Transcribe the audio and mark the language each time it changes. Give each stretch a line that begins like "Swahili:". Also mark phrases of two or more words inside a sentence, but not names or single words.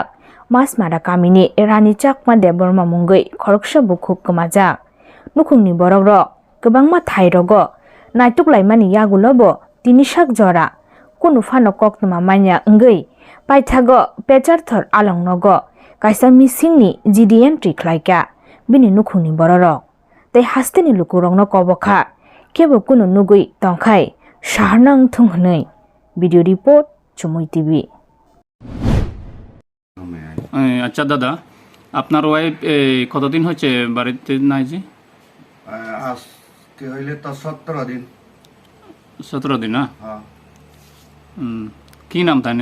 Kok Borok: masmada kamini Rani Chakma Deborma mungoi khoroksa bukhuk kemajak nukhungni borokrok kwbangma thairogo naituklaimani yagulobo tinisak jora kunu phano koktuma manya ngei paithago pecharthor alongnogo kaisa misingni GD entry khlaika bini nukhungni bororok tei hasteni lukurokno kobokha kebo kuno nugui tongkhai saharnang thunghnei
English: video report
Kok Borok: চুমুই টিভি।
Bangla: আচ্ছা দাদা, আপনার ওয়াইফ কতদিন হচ্ছে বাড়িতে নাই যে? আজকে হইলে তো 17 দিন। 17 দিন না? হ্যাঁ। কি নাম তাই না?